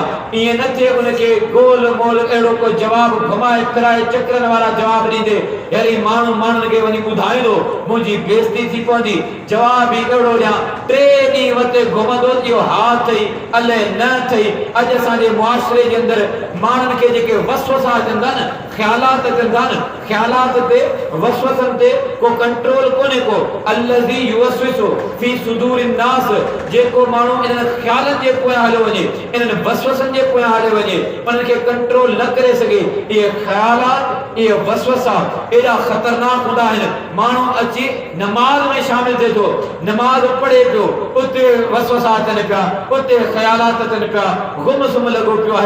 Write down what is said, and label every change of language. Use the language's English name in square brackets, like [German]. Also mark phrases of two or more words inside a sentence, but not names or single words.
[Sindhi] ईअं न थिए उनखे गोल मोल अहिड़ो को जवाबु घुमाए फिराए चकरनि वारा जवाब ॾींदे, यानी माण्हू माण्हुनि खे वञी ॿुधाईंदो, मुंहिंजी बेइज़ती थी पवंदी, जवाब ई अहिड़ो ॾियां, 3 ॾींहं वते घुमंदो, इहो हा अथई, अलाए न अथई। अॼु असांजे मुआशरे जे अंदरि माण्हुनि खे जेके वसवसा अचनि था न, ख़्यालात अचनि था न, ख़्यालात ते, वसवसनि ते को कंट्रोल कोन्हे को। [Arabic] الذي يوسوس في صدور الناس, [Sindhi] जेको माण्हू इन्हनि ख़्यालनि जे पोयां हलियो वञे, इन्हनि वसवसनि जे पोयां हलियो वञे, उन्हनि खे कंट्रोल न करे सघे, इहे ख़्यालात, इहे वसवसा एॾा ख़तरनाक हूंदा आहिनि। माण्हू अची नमाज़ में शामिल थिए थो, नमाज़ पढ़े पियो, उते वसवसा अचनि पिया, उते ख़्यालात अचनि पिया, गुम सुम लॻो पियो आहे।